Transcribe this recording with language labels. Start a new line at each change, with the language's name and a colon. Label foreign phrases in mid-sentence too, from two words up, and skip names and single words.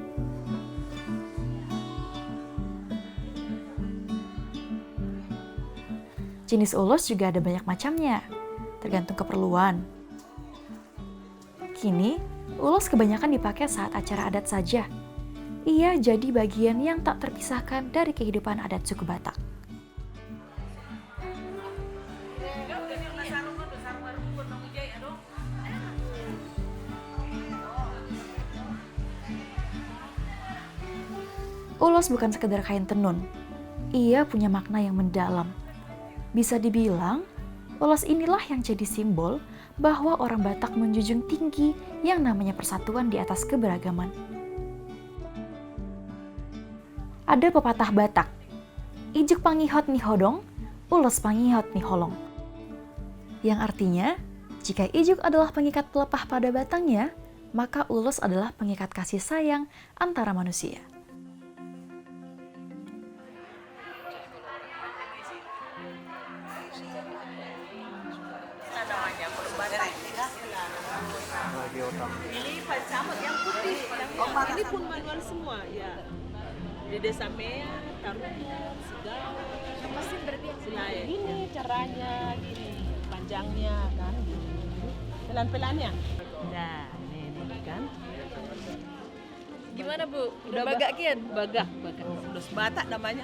Indonesian: Jenis ulos juga ada banyak macamnya, tergantung keperluan. Kini, ulos kebanyakan dipakai saat acara adat saja. Ia jadi bagian yang tak terpisahkan dari kehidupan adat suku Batak. Ulos bukan sekedar kain tenun. Ia punya makna yang mendalam. Bisa dibilang, ulos inilah yang jadi simbol bahwa orang Batak menjunjung tinggi yang namanya persatuan di atas keberagaman.
Batak Toba: Ada pepatah Batak, ijuk pangihot ni hodong, ulos pangihot ni holong.
Indonesian: Yang artinya, jika ijuk adalah pengikat pelepah pada batangnya, maka ulos adalah pengikat kasih sayang antara manusia. Ini pacamat yang putih, ini pun manual semua ya. Di desa Mea, Tarungan, Segala. Mesin berarti yang Senayan. Gini caranya, gini panjangnya kan. Pelan-pelannya. Nah, ini kan. gimana Bu? Udah bagak kian? Bagak. Ulos Batak namanya.